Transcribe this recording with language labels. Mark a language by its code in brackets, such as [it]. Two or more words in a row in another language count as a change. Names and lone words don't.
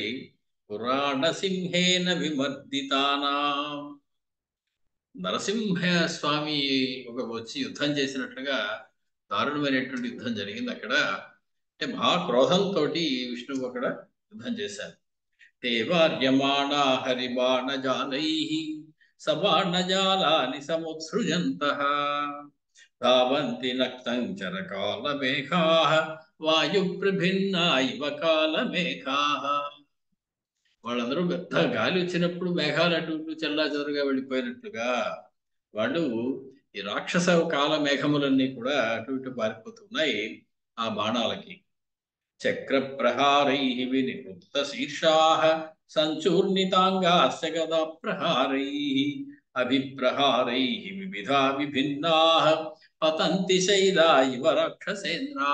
[sa] పురాణ సింహేన విమర్దితానాం. [te] నరసింహ స్వామి వచ్చి యుద్ధం చేసినట్లుగా దారుణమైనటువంటి యుద్ధం జరిగింది అక్కడ. అంటే మహా క్రోధంతో విష్ణువు అక్కడ యుద్ధం చేశారు. [sa] ते वार्यमाणा हरिबाणजालैः सबाणजालानि समुत्सृजन्तः धावन्ति नक्तं चरकालमेघाः वायुप्रभिन्ना इव कालमेఘాः. [te] వాళ్ళందరూ పెద్ద గాలి వచ్చినప్పుడు మేఘాలు అటు ఇటు చెల్లా చెదరుగా వెళ్ళిపోయినట్లుగా వాళ్ళు ఈ రాక్షస కాల మేఘములన్నీ కూడా అటు ఇటు పారిపోతున్నాయి ఆ బాణాలకి. [sa] చక్ర ప్రహారై వినివృత్త శీర్షా సంచూర్ణితాంగాశ్చ గదా ప్రహారై అభిప్రహారై వివిధా విభిన్నా పతంతి శైలా ఇవ రాక్షసేంద్రా.